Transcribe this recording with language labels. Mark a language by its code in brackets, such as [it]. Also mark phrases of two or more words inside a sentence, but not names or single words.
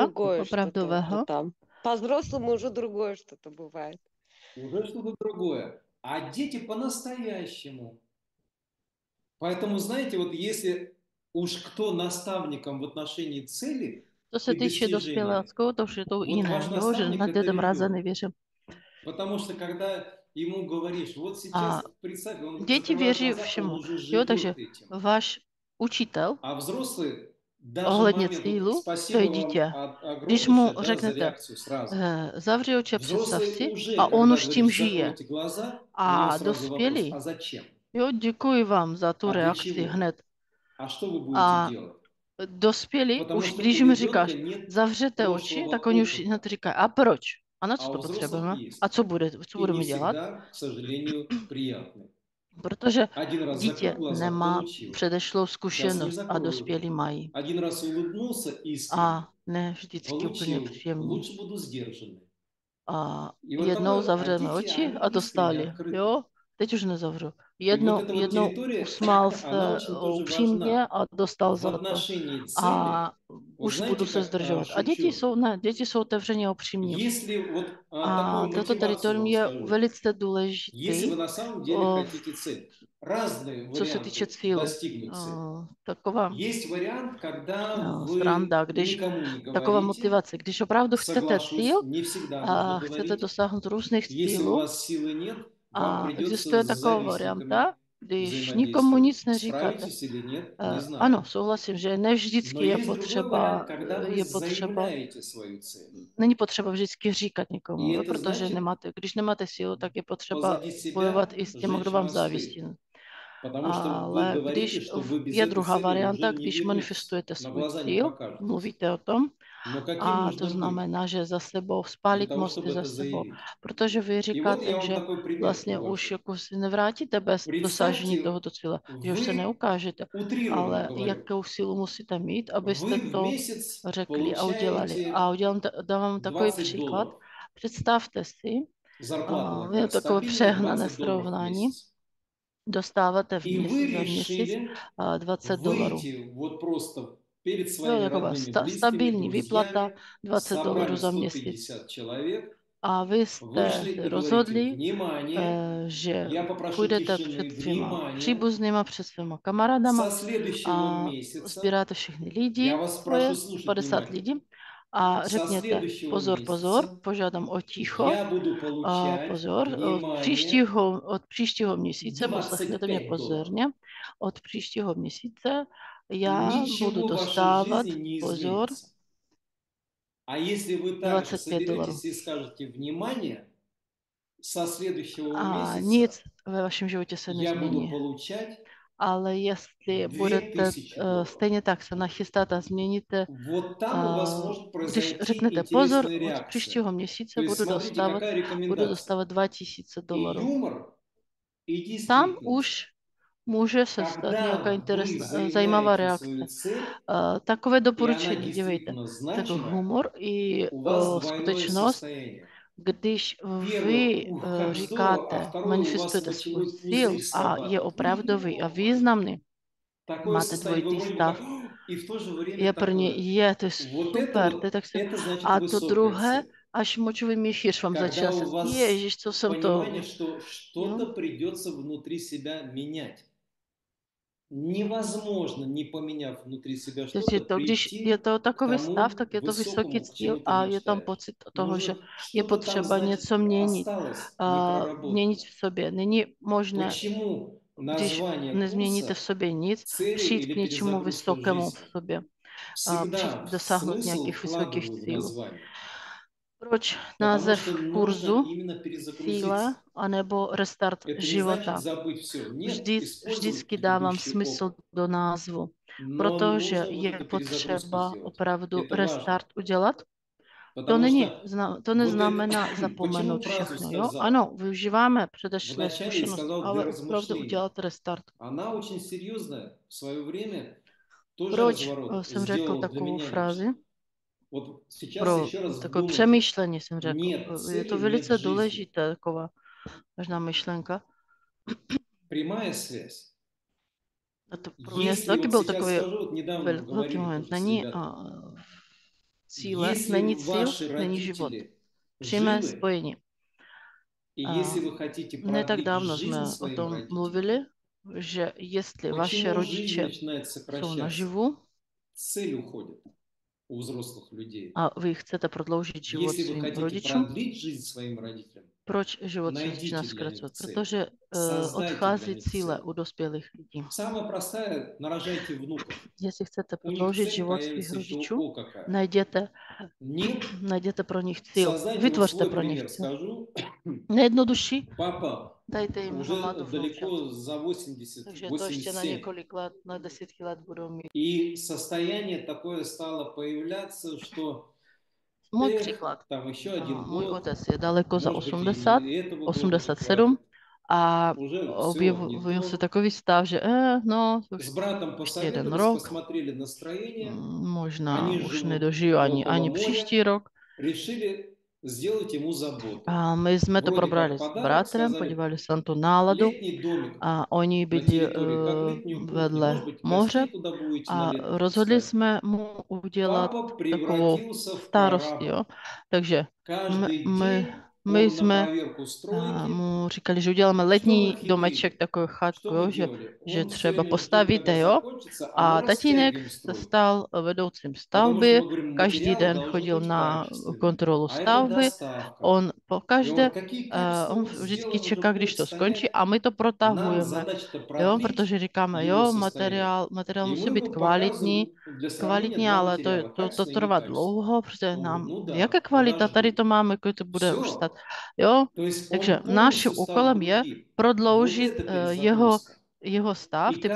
[ru] Другое что-то [cs] opravdového? [ru] там. По-взрослому уже другое что-то бывает. Уже что-то другое. А дети по-настоящему. Поэтому, знаете, вот если уж кто наставником в отношении цели [cs] Co se [ru] и [cs] týče [ru] достижения, [cs] dospěláckou, to už je to [ru] вот [cs] jiné, [ru] ваш [cs] jo, že [ru] наставник [cs] na [ru] это [cs] Děda Mraza [ru] ребенок. [cs] nevěřím. [ru] Потому что когда ему говоришь, вот сейчас представь, он [cs] Děti [ru] закрывает [cs] věří [ru] глаза, он [cs] všemu, [ru] уже [cs] jo, [ru] живет [cs] takže [ru] этим. [cs] váš učitel [ru] А взрослый даже [cs] ohledně [ru] момент, вот [cs] cílu, to [ru] спасибо [cs] je [ru] вам [cs] dítě. Když [ru] огромнейшее, [cs] mu [ru] да, за [cs] řeknete, [ru] реакцию сразу. [cs] zavři oči a představ [ru] Взрослый [cs] si, [ru] уже, [cs] a on [ru] когда [cs] už tím [ru] говоришь, [cs] žije. [ru] закройте глаза, у него [cs] A [ru] сразу вопрос, [cs] dospělý, [ru] а zачем? [cs] jo, děkuji vám za tu [ru] A для [cs] reakci [ru] чего? [cs] hned. [ru] А что вы будете [cs] A [ru] делать? [cs] dospělí, [ru] Потому [cs] už [ru] что [cs] když [ru] у [cs] jim [ru] ребенка [cs] říkáš, [ru] нет [cs] zavřete oči, [ru] прошлого [cs] tak oni už [ru] опыта, [cs] hned říkají, a proč? A na [ru] а [cs] co [ru] у [cs] to [ru] взрослых [cs] potřebujeme? [ru] есть. [cs] A co [ru] И не [cs] budeme dělat? [ru] всегда, к сожалению, приятный. [cs] Protože [ru] Один раз [cs] dítě [ru] закрыл глаза, [cs] nemá [ru] получил. [cs] předešlou [ru] Сейчас не [cs] zkušenost a [ru] закрою. [cs] dospělí mají. [ru] Один раз улыбнулся искренне, [cs] A ne vždycky úplně [ru] получил. [cs] příjemně. [ru] Лучше буду сдержанный. [cs] A [ru] И вот [cs] jednou [ru] такое, а [cs] zavřeme [ru] дети, [cs] oči [ru] они [cs] a [ru] искренне [cs] dostali. [ru] открыты. [cs] Jo, teď už nezavřu. [ru] И вот эта вот [cs] Jednou [ru] территория, [cs] usmál [ru] она [cs] se [ru] очень тоже [cs] upřímně [ru] важна [cs] a dostal [ru] в [cs] za to. [ru] отношении [cs] A [ru] цели. Вот [cs] už budu [ru] знаете, [cs] se [ru] как [cs] zdržovat. A děti [ru] шучу, [cs] jsou, ne, děti jsou otevřeně upřímní. [ru] если вот [cs] A [ru] такую [cs] toto [ru] мотивацию [cs] teritorium [ru] вам [cs] je [ru] скажу, [cs] velice [ru] если [cs] důležitý, [ru] вы на самом деле хотите цель, разные [cs] co se týče [ru] варианты [cs] cílu. [ru] достигнуть цели. [cs] Taková [ru] Есть вариант, когда вы [cs] sranda, když [ru] никому не [cs] taková [ru] говорите, [cs] motivace, když opravdu chcete cíl [ru] соглашусь, не всегда нужно [cs] a chcete [ru] говорить. [cs] dosáhnout různých [ru] Если у [cs] cílů, [ru] вас силы нет, вам [cs] a [ru] придется [cs] existuje [ru] с [cs] taková [ru] завистниками [cs] varianta, když nikomu [ru] взаимодействовать. [cs] nic neříkáte. [ru] Spravíte или нет, не [cs] Ano, [ru] знаю. [cs] souhlasím, že ne [ru] Но [cs] vždycky [ru] есть другой вариант, когда вы [cs] je potřeba, [ru] заявляете свою цель. [cs] není potřeba vždycky říkat [ru] И [cs] někomu, jo, [ru] это [cs] protože [ru] значит [cs] když nemáte sílu, tak je potřeba [ru] позади [cs] bojovat [ru] себя [cs] i s těmi, kdo [ru] жечь [cs] vám [ru] мосты. [cs] závisí. [ru] Потому что вы [cs] Ale [ru] говорите, что вы без [cs] je [ru] этой [cs] druhá [ru] цели [cs] varianta, [ru] уже не [cs] když [ru] вернетесь, [cs] manifestujete [ru] на [cs] svůj [ru] глаза не [cs] cíl, [ru] покажетесь. [cs] mluvíte o tom, [ru] Но каким [cs] a to [ru] нужно быть [cs] znamená, že za sebou [ru] для [cs] spálit [ru] того, [cs] mosty [ru] чтобы [cs] za [ru] это [cs] sebou, [ru] заявить? [cs] protože vy [ru] И вот [cs] říkáte, [ru] я вам [cs] že [ru] такой пример [cs] vlastně už [ru] привожу. [cs] jako si nevrátíte bez dosažení [ru] Представьте, [cs] tohoto cíle, že už se [ru] вы, [cs] neukážete, [ru] утрированно [cs] ale [ru] говорю, [cs] jakou sílu musíte mít, [ru] вы [cs] abyste [ru] в [cs] to [ru] месяц [cs] řekli a udělali. A [ru] получаете [cs] dávám takový příklad. [ru] $20. [cs] Představte si, [ru] Зарплата [cs] je [ru] такая [cs] takové [ru] стабильная, [cs] přehnané [ru] $20 в [cs] srovnání, [ru] месяc. [cs] dostáváte [ru] И вы [cs] za měsíc [ru] решили [cs] $20. [ru] выйти вот просто перед [cs] Jo, [ru] своими [cs] taková [ru] родными, близкими, [cs] stabilní výplata [ru] друзьями, [cs] $20 [ru] собрали [cs] za měsíc. [ru] 150 человек, [cs] A vy jste [ru] вышли [cs] se [ru] и говорите, [cs] rozhodli, [ru] внимание, [cs] že [ru] я попрошу [cs] půjdete [ru] тишины, [cs] před svýma [ru] внимание, [cs] příbuznýma, před svýma kamarádama [ru] со следующего [cs] a [ru] месяца, [cs] sbíráte všechny [ru] я [cs] lidi, [ru] вас [cs] to je [ru] прошу слушать [cs] 50 [ru] внимательно, [cs] lidí, a [ru] со [cs] řekněte [ru] следующего [cs] pozor, pozor, [ru] месяца [cs] požádám o ticho, [ru] я буду [cs] a [ru] получать, [cs] pozor, [ru] внимание, [cs] od příštího měsíce, poslechněte mě [ru] $25. [cs] pozorně, od příštího měsíce já budu [ru] Ничего в вашей [cs] dostávat, [ru] жизни не [cs] pozor, [ru] изменится. А если вы также [cs] $25. [ru] соберетесь и скажете «внимание», со следующего [cs] A [ru] месяца [cs] nic ve vašem životě se [ru] я буду [cs] nezmění. [ru] получать [cs] Ale jestli budete [ru] $2000. [cs] stejně tak se nachystat a změníte, [ru] Вот там у вас может [cs] když [ru] произойти [cs] řeknete pozor, [ru] интересная [cs] od [ru] реакция. [cs] příštího [ru] То [cs] měsíce [ru] есть смотрите, какая [cs] budu [ru] рекомендация. [cs] dostávat [ru] И [cs] $2000. [ru] юмор, и [cs] Tam [ru] действительность. [cs] už může se stát nějaká [ru] Когда вы [cs] zajímavá [ru] заявляете свою [cs] reakce. [ru] цель, [cs] Takové [ru] и она [cs] doporučení, dívejte, [ru] действительно [cs] tak [ru] значима, [cs] humor i [ru] у вас двойное [cs] skutečnost, [ru] состояние. [cs] když [ru] Первое, [cs] vy [ru] ух, как здорово, а [cs] říkáte, [ru] второе, у вас [cs] manifestujete svůj [ru] мочевой [cs] cíl [ru] пузырь [cs] a je [ru] срабатывает. [cs] opravdový a významný, [ru] Такое [cs] máte [ru] состояние, вы [cs] dvojitý [ru] вроде бы [cs] stav, [ru] так, и в то же время [cs] je pro ně, [ru] такое. [cs] to je [ru] Вот [cs] super, to je tak se... [ru] это значит [cs] A to [ru] высокая [cs] druhé, [ru] цель. [cs] až močový měchýř vám [ru] Когда [cs] začal se, [ru] у вас [cs] ježiš, co jsem to... [ru] понимание, что что-то [cs] Jo? [ru] придется внутри себя менять. Невозможно, не поменяв внутри себя [cs] Takže [ru] что-то, [cs] to, když [ru] прийти [cs] je to [ru] к [cs] takový stav, [ru] тому [cs] tak je to vysoký [ru] высокому, к [cs] cíl [ru] чему ты [cs] a je tam [ru] мечтаешь. [cs] pocit toho, že [ru] Нужно [cs] je [ru] что-то там, [cs] potřeba [ru] значит, [cs] něco měnit. [ru] осталось [cs] A měnit [ru] непроработанное. [cs] v sobě. Není možné, [ru] Почему [cs] když [ru] название [cs] nezměníte v [ru] курса [cs] sobě nic, [ru] «Цели [cs] přijít [ru] или [cs] k něčemu [ru] перезагрузка [cs] vysokému v [ru] жизни»? [cs] sobě. [ru] Всегда [cs] Dosáhnout [ru] смысл [cs] nějakých vysokých [ru] вкладываю в [cs] cílů. [ru] название. [cs] Proč [ru] Потому [cs] název [ru] что нужно [cs] kurzu, [ru] именно [cs] cíle, [ru] перезагрузиться. [cs] anebo restart [ru] Это не значит [cs] života? [ru] забыть все. Нет, использовать [cs] Vždycky dávám [ru] предыдущий [cs] smysl [ru] опыт. [cs] do názvu, [ru] Но [cs] protože [ru] нужно вот [cs] je [ru] эту перезагрузку [cs] potřeba [ru] сделать. [cs] opravdu [ru] Это важно. [cs] restart udělat. [ru] Потому что [cs] To [ru] вот [cs] neznamená [ru] это, почему [cs] zapomenout [ru] фразу [cs] všechno, jo? [ru] сказал? [cs] Ano, využíváme předešlé [ru] Вначале я [cs] zkušenosti, [ru] сказал для [cs] ale opravdu [ru] размышления. [cs] udělat restart. [ru] Она очень серьезная. В свое время тоже [cs] Proč [ru] разворот [cs] jsem řekl [ru] сделала для [cs] takovou [ru] меня [cs] frázi? [ru] лично. Вот сейчас [cs] Pro [ru] еще раз [cs] takové [ru] вдумайтесь. [cs] přemýšlení jsem řekl. [ru] Нет [cs] Je to [ru] цели, нет [cs] velice [ru] жизни. [cs] důležité, taková možná myšlenka. [ru] Прямая связь. [cs] A to pro mě [ru] Если [cs] taky [ru] вот [cs] byl [ru] сейчас [cs] takový [ru] скажу, вот недавно [cs] velký [ru] говорили [cs] moment. [ru] тоже с [cs] Není [ru] ребятами. [cs] cíle, [ru] Если [cs] není cíl, [ru] ваши [cs] není život. [ru] родители [cs] Přímé [ru] живы, [cs] spojení. [ru] и [cs] A [ru] если вы хотите [cs] ne tak [ru] продлить [cs] dávno [ru] жизнь [cs] jsme o [ru] своим [cs] tom [ru] родителям, [cs] mluvili, že jestli vaše [ru] почему жизнь [cs] rodiče [ru] начинает [cs] jsou [ru] сокращаться? [cs] naživu [ru] Цель uходит у взрослых людей. [cs] a vy chcete prodloužit život [ru] Если вы [cs] svým [ru] хотите [cs] rodičům, [ru] продлить жизнь своим родителям, [cs] proč život se [ru] найдите [cs] začíná [ru] для них [cs] zkracovat? [ru] цель. [cs] Protože [ru] Создайте для [cs] odchází [ru] них [cs] cíle [ru] цель. [cs] u dospělých lidí. [ru] Самое простое, нарожайте внуков. [cs] Jestli chcete [ru] У них [cs] prodloužit [ru] цель [cs] život svých [ru] появится еще [cs] rodičů, [ru] о какая. [cs] najděte, [ru] Нет, [cs] najděte pro nich cíl. [ru] создайте, вот [cs] Vytvořte [ru] свой [cs] pro nich [ru] пример [cs] cíl. [ru] скажу. [cs] Nejjednodušší, [ru] Папа [cs] dajte jim [ru] уже [cs] hromadu vnoučat. [ru] далеко за 80, [cs] Takže to ještě na [ru] 87. [cs] několik let, na desítky let budou mít. [ru] И состояние такое стало появляться, что [cs] Můj příklad. [ru] там еще один [cs] Můj [ru] год, [cs] otec je daleko za [ru] может быть, [cs] 80, [ru] и этого года не [cs] 87 [ru] хватит. [cs] a [ru] Уже все [cs] objevil [ru] не [cs] se [ru] то. [cs] takový stav, že no, už [ru] С братом [cs] jeden [ru] посоветовались, [cs] rok, [ru] посмотрели настроение, [cs] možná [ru] они [cs] už [ru] живут [cs] nedožiju ani [ru] около моря, [cs] příští rok. [ru] решили сделать ему заботу. [cs] A my jsme to [ru] Вроде [cs] probrali [ru] как [cs] s [ru] подарок, [cs] bratrem, [ru] сказали, [cs] podívali se na tu náladu [ru] летний домик [cs] a oni [ru] на [cs] byli [ru] территории, как летнюю кухню. [cs] vedle [ru] Может быть, [cs] moře [ru] гостей туда будете на [cs] a [ru] лето [cs] rozhodli [ru] пускать. [cs] jsme mu udělat [ru] Папа [cs] takovou [ru] превратился в [cs] starost, jo. [ru] прораба. [cs] Takže my, [ru] Каждый [cs] my, [ru] день [cs] my [ru] он на [cs] jsme [ru] проверку стройки. [cs] mu říkali, že uděláme [ru] Что вы [cs] letní domeček, [ru] хитрили? [cs] takovou [ru] Что [cs] chatku, [ru] мы [cs] jo, [ru] делали? [cs] že [ru] Он все [cs] třeba [ru] время ждет, когда [cs] postavíte, jo. [ru] закончится, а мы [cs] A tatínek [ru] растягиваем [cs] se [ru] стройку. [cs] stal vedoucím [ru] Потому что [cs] stavby, [ru] мы говорим, [cs] každý [ru] материалы [cs] den [ru] должны [cs] chodil [ru] быть [cs] na [ru] качественные. [cs] kontrolu [ru] А это [cs] stavby, [ru] доставка. [cs] on po [ru] И он [cs] každé, [ru] говорит, какие качества? [cs] on [ru] Вот [cs] vždycky [ru] сделаем уже [cs] čeká, když [ru] будет [cs] to skončí [ru] стоять. [cs] a my to [ru] Нам [cs] protahujeme, [ru] задача-то [cs] jo, [ru] продлить [cs] protože říkáme, [ru] его [cs] jo, [ru] состояние. [cs] materiál [ru] И [cs] musí [ru] мы [cs] být [ru] ему показываем для сравнения [cs] kvalitní, [ru] два [cs] ale [ru] материала, [cs] to [ru] качественный и [cs] trvá [ru] некачественный. [cs] dlouho, protože [ru] Он говорит, [cs] nám, [ru] ну [cs] jaká [ru] да, [cs] kvalita, tady [ru] подожди. [cs] to máme, jako to bude už stát, [ru] Все. [cs] jo. [ru] То есть [cs] Takže [ru] он [cs] naším [ru] полностью стал [cs] úkolem je [ru] другим. Вот [cs] prodloužit [ru] это [cs] jeho, [ru] перезагрузка. [cs] jeho stav, [ru] И [cs] ty